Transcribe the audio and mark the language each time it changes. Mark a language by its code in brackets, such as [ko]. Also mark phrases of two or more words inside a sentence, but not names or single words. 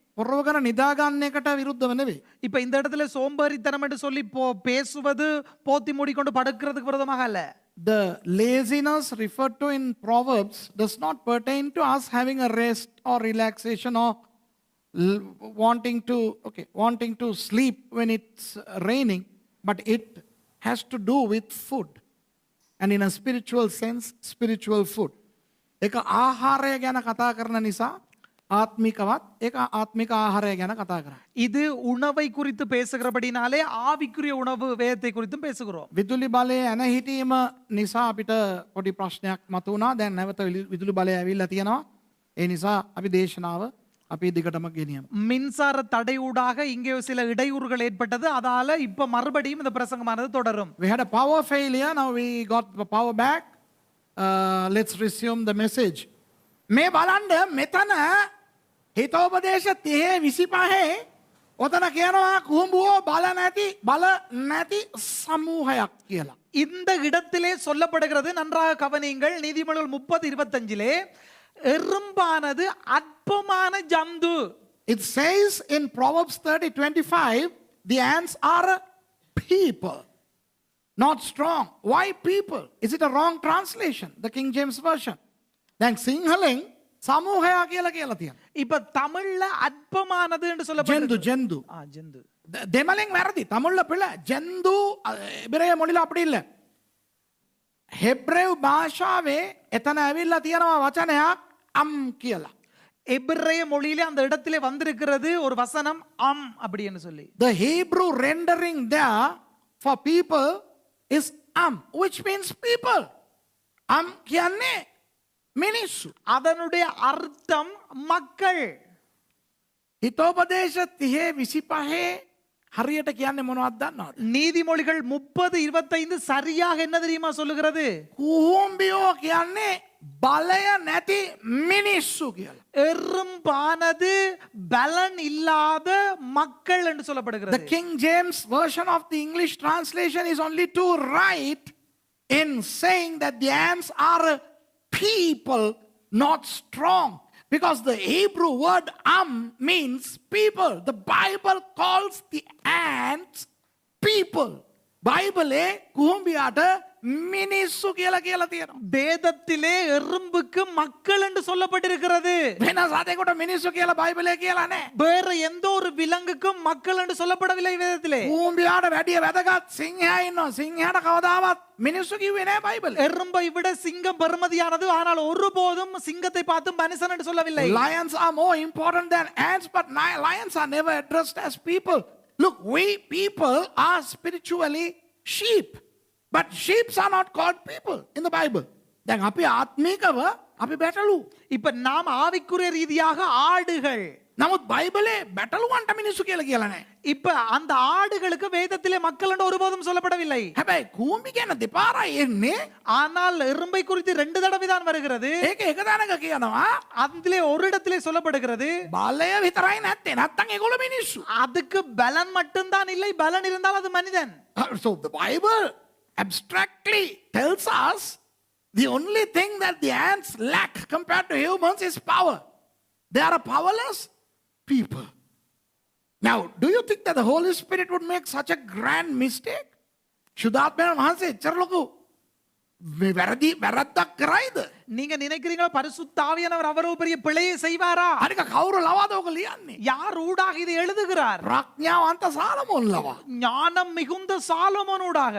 [si] පොරවගෙන නිදාගන්න එකට විරුද්ධව නෙවෙයි. [ta] இப்ப இந்த இடத்துல சோம்பேறித்தனம் என்று சொல்லி பேசுவது போத்தி மூடிக்கொண்டு படுக்கிறதுக்கு விரோதமாக அல்ல. [en] The laziness referred to in Proverbs does not pertain to us having a rest or relaxation or wanting to sleep when it's raining, but it has to do with food. And in a spiritual sense, spiritual food. [si] එක ආහාරය ගැන කතා කරන නිසා ආත්මිකවත් ඒක ආත්මික ආහාරය ගැන කතා කරා. [ta] இது உணவை குறித்து பேசுகிறபடினாலே ஆவிக்குரிய உணவு வேதத்தை குறித்தும் பேசுகிறோம். [si] විදුලි බලය ඇන හිටීම නිසා අපිට පොඩි ප්‍රශ්නයක් මතුවුණා. දැන් නැවත විදුලි බලය ඇවිල්ලා තියෙනවා. ඒ නිසා අපි දේශනාව අපි දිගටම ගෙනියමු. [ta] மின்சார தடையூடாக இங்கே சில இடையூறுகள் ஏற்பட்டது. அதால இப்ப மறுபடியும் இந்த பிரசங்கமானது தொடரும். [en] We had a power failure, now we got the power back. Let's resume the message. [si] මේ බලන්න මෙතන හිතෝපදේශ 30:25 ඔතන කියනවා කුඹුවෝ බල නැති සමූහයක් කියලා. [ta] இந்த இடத்திலே சொல்லப்படுகிறது, நன்றாக கவனியுங்கள். நீதிமொழிகள் 30:25 எறும்பானது அற்பமான ஜந்து. [en] It says in Proverbs 30:25 the ants are a people, not strong. Why people? Is it a wrong translation? The King James Version. [si] දැන් සිංහලෙන් සමූහයා කියලා තියෙනවා. [ta] இப்ப தமிழ்ல அற்பமானது என்று சொல்லப்படுகிறது. ஜந்து ஜந்து. [si] දෙමළෙන් වැරදි. [ta] தமிழ்ல பிள்ளை. ஜந்து එබ්‍රේය මොழில அப்படி இல்ல. [si] හෙබ්‍රේව් භාෂාවේ එතන ඇවිල්ලා තියෙනවා වචනයක් අම් කියලා. [ta] எபிரேய மொழியிலே அந்த இடத்திலே வந்திருக்கிறது ஒரு வசனம் அம் அப்படின்னு சொல்லி. [en] The Hebrew rendering there for people is which means people. [si] කියන්නේ මිනිස්සු. [ta] அதனுடைய அர்த்தம் மக்கள். [si] හිතෝපදේශ 30:25 හරියට කියන්නේ මොනවද දන්නවද? [ta] நீதிமொழிகள் 30:25 சரியாக என்ன தெரியுமா சொல்லுகிறது? [si] කුහුම්බියෝ කියන්නේ බලය නැති මිනිස්සු කියලා. [ta] எறும்பானது பலன் இல்லாத மக்கள் என்று [en] The [ta] சொல்லப்படுகிறது. [en] King James version of the English translation is only too right in saying that the ants are a people, not strong. Because the Hebrew word means people. The Bible calls the ants people. [si] Bible කුහුම්බියාට මිනිස්සු කියලා තියෙනවා. [ta] வேதத்திலே எறும்புக்கு மக்கள் என்று சொல்லப்பட்டிருக்கிறது. [si] වෙන සතෙකුට මිනිස්සු කියලා බයිබලේ කියලා නැහැ. [ta] வேற எந்த ஒரு விலங்குக்கும் மக்கள் என்று சொல்லப்படவில்லை வேதத்திலே. [si] කුහුම්බියාට වැඩිය වැදගත් සිංහයා ඉන්නවා. සිංහයාට කවදාවත් මිනිස්සු කිව්වේ නැහැ බයිබලේ. [ta] எறும்பை விட சிங்கம் பெருமதியானது, ஆனால் ஒருபோதும் சிங்கத்தை பார்த்து மனுஷன் என்று சொல்லவில்லை. [en] Lions are more important than ants, but lions are never addressed as people. Look, we people are spiritually sheep, but sheep are not called people in the Bible. [si] දැන් අපි ආත්මිකව අපි බැටළු. [ta] இப்ப நாம் ஆவிக்குரிய ரீதியாக ஆடுகள். [si] නමුත් බයිබලේ බැටළුවන්ට මිනිස්සු කියලා නැහැ. [ta] இப்ப அந்த ஆடுகளுக்கு வேதத்திலே மக்கள் என்று ஒருபோதும் சொல்லப்படவில்லை. [si] හැබැයි කුඹි ගැන දෙපාරයි එන්නේ. [ta] ஆனால் எறும்பை குறித்து 2 தடவை தான் வருகிறது. [si] ඒක එක තැනක කියනවා [ta] அதிலே ஒரு இடத்திலே சொல்லப்படுகிறது [si] බලය විතරයි නැත්තේ. නැත්තම් ඒගොල්ලෝ මිනිස්සු. [ta] அதுக்கு பலன் மட்டும்தான் இல்லை, பலன் இருந்தால் அது மனிதன். [en] So the Bible abstractly tells us the only thing that the ants lack compared to humans is power. They are a powerless people. Now, do you think that the Holy Spirit would make such a grand mistake? [si] සුදාත්මයන් වහන්සේ එච්චර ලොකු වැරද්දක් කරයිද? [ta] நீங்க நினைக்கிறீங்களா பரிசுத்த ஆவியானவர் அவ்வளவு பெரிய பிழையை செய்வாரா? [si] අනික කවුරු ලවාද ඔක ලියන්නේ? [ta] யார் ஊடாக இதை எழுதுகிறார்? [si] ප්‍රඥාවන්ත සාලමෝන් ලවා. [ta] ஞானம் மிகுந்த சாலமோனூடாக.